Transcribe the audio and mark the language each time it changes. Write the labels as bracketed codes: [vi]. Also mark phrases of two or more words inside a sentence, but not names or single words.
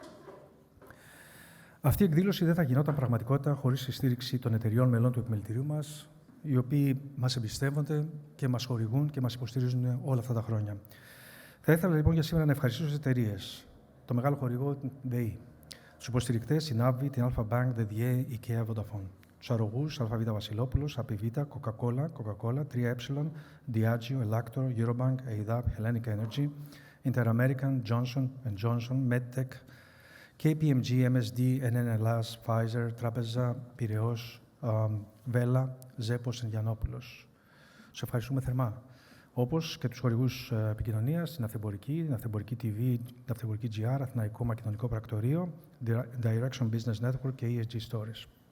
[el] Αυτή η εκδήλωση δεν θα γινόταν πραγματικότητα χωρίς τη στήριξη των εταιριών μελών του επιμελητηρίου μας, οι οποίοι μας εμπιστεύονται και μας χορηγούν και μας υποστηρίζουν όλα αυτά τα χρόνια. Θα ήθελα λοιπόν για σήμερα να ευχαριστήσω τις εταιρείες. Το μεγάλο χορηγό ΔΕΗ, τους υποστηρικτές, την AbbVie, την Alpha Bank, ΔΕΔΙΕ, IKEA, Vodafone. Τους αρρωγούς, ΑΒ Βασιλόπουλος, Apivita, Coca-Cola, 3E, Diageo, Elector, Eurobank, EIDAP, Hellenic Energy, Inter-American, Johnson & Johnson, MedTech, KPMG, MSD, NN Hellas, Pfizer, Τράπεζα, Πειραιώς, Vela, Zepos, Γιαννόπουλος. Σας ευχαριστούμε θερμά. Όπως και τους χορηγούς επικοινωνίας, την Αυθεμπορική TV, την Αυθεμπορική GR, Αθηναϊκό Μακεδονικό Πρακτορείο, Direction Business Network και ESG Stories.